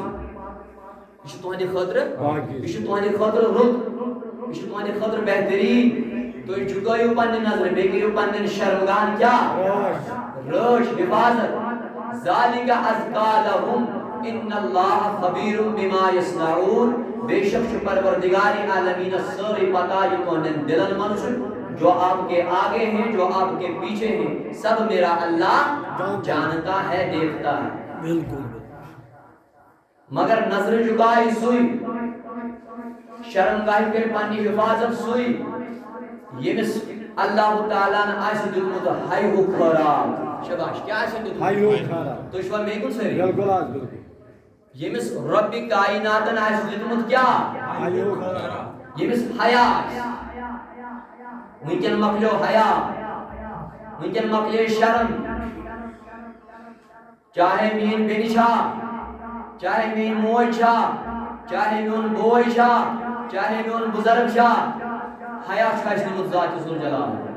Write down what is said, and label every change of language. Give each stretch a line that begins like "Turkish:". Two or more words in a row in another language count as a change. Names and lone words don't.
Kashmiri: یہِ چھُ تُہنٛدِ خٲطرٕ یہِ چھُ تُہنٛدِ خٲطرٕ رُت یہِ چھُ تُہنٛدِ خٲطرٕ بہتریٖن تُہۍ جُگٲیِو پننہِ نظرِ بیٚیہِ کٔرِو پننٮ۪ن شرمگاہن کیٛاہ رٲچھ حِفاظت
Arabic: ذالِکَ اَزکا لَہُم اِنَّ اللّٰهَ خَبِیرٌ بِمَا یَصْنَعُونَ
Kashmiri: بے شک چھُ پروردگارِ عالمینس سٲرٕے پتہ یہِ تُہنٛدٮ۪ن دِلن منٛز چھُ
Urdu: جو آپ کے آگے ہیں جو آپ کے پیچھے ہیں سب میرا اللہ جانتا ہے دیکھتا ہے
Kashmiri: بالکل مگر نظر جُگایہِ سُے شرمگاہہِ کٔرِ پننہِ حِفاظت سُے ییٚمِس اللہ تعالیٰ ہن آسہِ دیُتمُت ہایہُک خٲرات شاباش کیٛاہ آسہِ دیُتمُت تُہۍ چھِوا مےٚ کُن سٲری بالکل حظ بالکل ییٚمِس رۄبِ کایناتن آسہِ دیُتمُت کیٛاہ ییٚمِس حیا آسہِ وٕنکٮ۪ن مۄکلیو حیا وٕنکٮ۪ن مۄکلے شرم چاہے میٲنۍ بیٚنہِ چھا چاہے میٲنۍ موج چھا چاہے میون بوے چھا چاہے میون بُزرگ چھا حیا چھُ اَسہِ دیُتمُت ذاتِ ذوالجلال